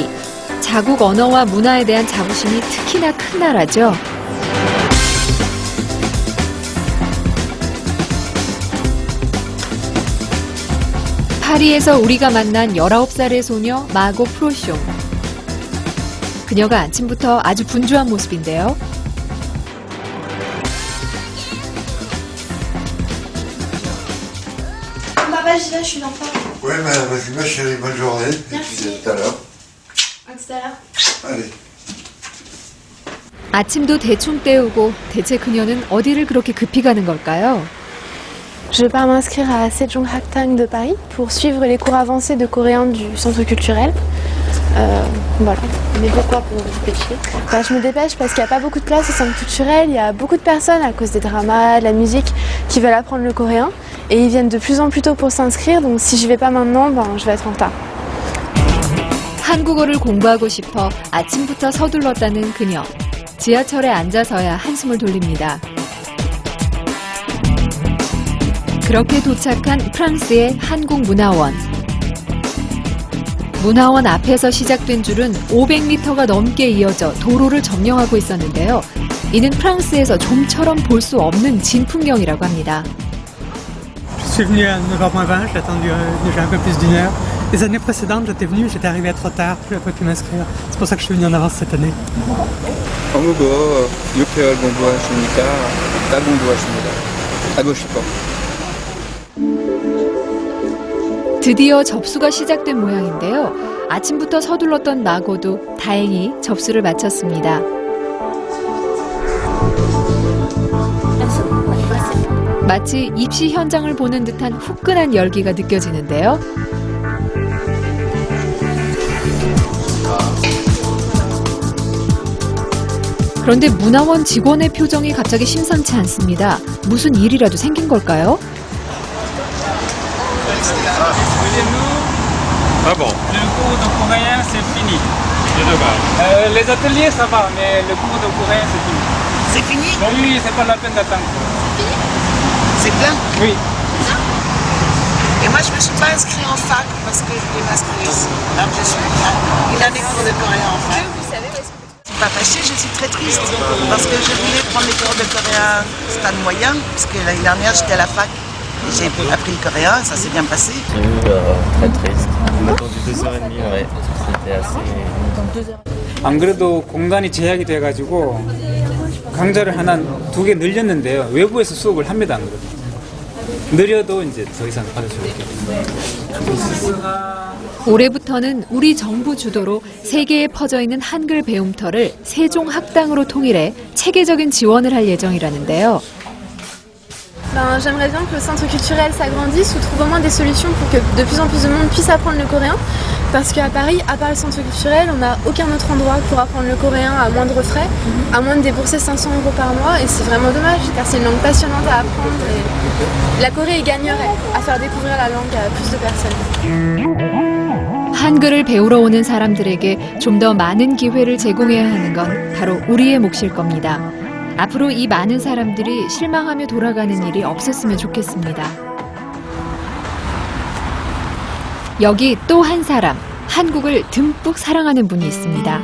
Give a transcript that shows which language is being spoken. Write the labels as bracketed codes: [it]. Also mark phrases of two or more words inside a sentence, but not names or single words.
[ko] 자국 언어와 문화에 대한 자부심이 특히나 큰 나라죠. 파리에서 우리가 만난 19살의 소녀 마고 프로숑. 그녀가 아침부터 아주 분주한 모습인데요. [fr] Je suis l'enfant. Oui, mais vas-y, ma chérie, bonne journée. Et puis à tout à l'heure. À tout à l'heure. Allez. [ko] 아침도 대충 때우고 대체 그녀는 어디를 그렇게 급히 가는 걸까요? [fr] Je pars m'inscrire à Sejonghaktang de Paris pour suivre les cours avancés de coréen du centre culturel. Voilà. Mais pourquoi pour vous dépêcher? Je me dépêche parce qu'il n'y a pas beaucoup de place au centre culturel. Il y a beaucoup de personnes à cause des dramas, de la musique, qui veulent apprendre le coréen. Et ils viennent de plus en plus tôt pour s'inscrire. Donc si je ne vais pas maintenant, je vais être en retard. [ko] 한국어를 공부하고 싶어 아침부터 서둘렀다는 그녀. 지하철에 앉아서야 한숨을 돌립니다. 그렇게 도착한 프랑스의 한국문화원. 문화원 앞에서 시작된 줄은 500m가 넘게 이어져 도로를 점령하고 있었는데요. 이는 프랑스에서 좀처럼 볼 수 없는 진풍경이라고 합니다. [fr] Je suis venu à 9h20, j'ai attendu déjà un peu plus d'une heure. Les années précédentes, j'étais venu, j'étais arrivé trop tard, je n'ai pas pu m'inscrire. C'est pour ça que je suis venu en avance cette année. [ko] 한국어 6개월 공부하시니까 딱 공부하십니다. 하고 싶어. 드디어 접수가 시작된 모양인데요. 아침부터 서둘렀던 마고도 다행히 접수를 마쳤습니다. 마치 입시 현장을 보는 듯한 후끈한 열기가 느껴지는데요. 그런데 문화원 직원의 표정이 갑자기 심상치 않습니다. 무슨 일이라도 생긴 걸까요? [fr] Ah bon. Le cours de coréen c'est fini. Les ateliers ça va, mais le cours de coréen c'est fini. C'est fini? Oui, c'est pas la peine d'attendre. C'est plein? Oui. Et moi Moi, je me suis pas inscrite en fac parce que je voulais m'inscrire. Alors, je suis une année cours de coréen en fac. Je suis pas fâchée, je suis très triste parce que je voulais prendre les cours de coréen stade moyen, parce que l'année dernière, j'étais à la fac. J'ai appris le coréen, ça s'est bien passé. Très triste. On a attendu 2h30, ouais. C'était assez... [ko] 안 그래도 공간이 제약이 돼가지고 강좌를 하나 2개 늘렸는데요. 외부에서 수업을 합니다. 안 그래도. 느려도 이제 더 이상 받을 수 없게. 올해부터는 우리 정부 주도로 세계에 퍼져 있는 한글 배움터를 세종학당으로 통일해 체계적인 지원을 할 예정이라는데요. [fr] Ben, j'aimerais bien que le centre culturel s'agrandisse ou trouve au moins des solutions pour que de plus en plus de monde puisse apprendre le coréen. Parce qu'à Paris, à part le centre culturel, on n'a aucun autre endroit pour apprendre le coréen à moindre frais, à moins de débourser 500 € par mois. Et c'est vraiment dommage, car c'est une langue passionnante à apprendre. Et la Corée y gagnerait à faire découvrir la langue à plus de personnes. [ko] 한글을 배우러 오는 사람들에게 좀 더 많은 기회를 제공해야 하는 건 바로 우리의 몫일 겁니다. 앞으로 이 많은 사람들이 실망하며 돌아가는 일이 없었으면 좋겠습니다. 여기 또 한 사람, 한국을 듬뿍 사랑하는 분이 있습니다.